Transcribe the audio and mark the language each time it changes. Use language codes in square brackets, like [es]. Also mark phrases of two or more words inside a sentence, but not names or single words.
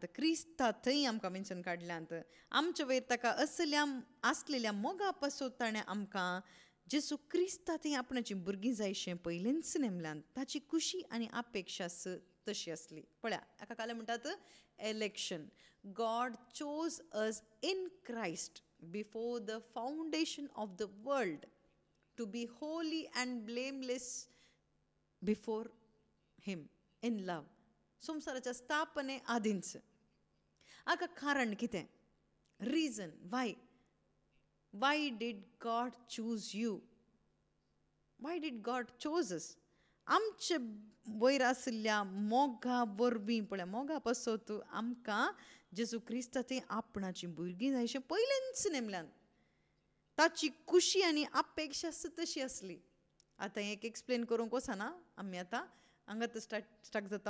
[kok] क्रिस्ता थंय आमकां विंचून काडल्यांत. आमचे वयर ताका आसलेल्या मोगा पासून ताणें आमकां जेसू क्रिस्ता थंय आपणाची भुरगीं जायशें पयलींच नेमल्यांत. ताची खुशी आनी अपेक्षा तशी आसली. पळया, हाका काले म्हणटात एलेक्शन. [en] God chose us in Christ before the foundation of the world to be holy and blameless before him in love. [kok] संवसाराच्या स्थापने आदींच. हाका कारण कितें? [en] reason why did God choose you? why did God chose us? [kok] आमचे वयर आशिल्ल्या मोगा वरवीं पळय, मोगा पासत आमकां जेजू क्रिस्ता थंय आपणाची भुरगीं जायशें पयलींच नेमल्यांत. ताची खुशी आनी अपेक्षा तशी आसली. आतां एक एक्सप्लेन करूंक वचना आमी. आतां हांगात स्टार्ट जाता.